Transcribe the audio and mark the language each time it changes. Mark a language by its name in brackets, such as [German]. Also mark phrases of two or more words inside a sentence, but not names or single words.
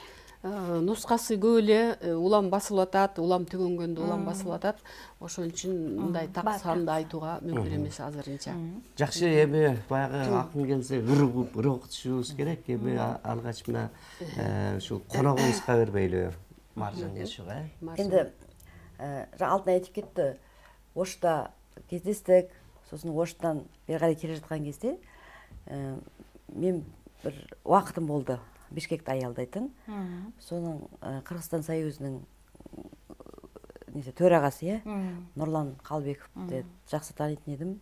[Kyrgyz] Нускасы көп эле, улам басылып атат, улам түгөнгөндө улам басылып атат. Ошон үчүн мындай так санды айтууга мүмкүн эмес азырынча. Жакшы, эми баягы акын келсе ыр окутушубуз керек. Эми алгач мына ушул коногубузга бербейлү, Маржан Ершуга. [Kazakh] Енді Алтынай айтып кетті, Ошта кездестік, сосын Оштан бері қарай келе жатқан кезде мен бір уақытым болды Бишкекті аялдайтын. Соның Қырғызстан Союзының төрағасы, Нұрлан Қалбековті жақсы танитын едім.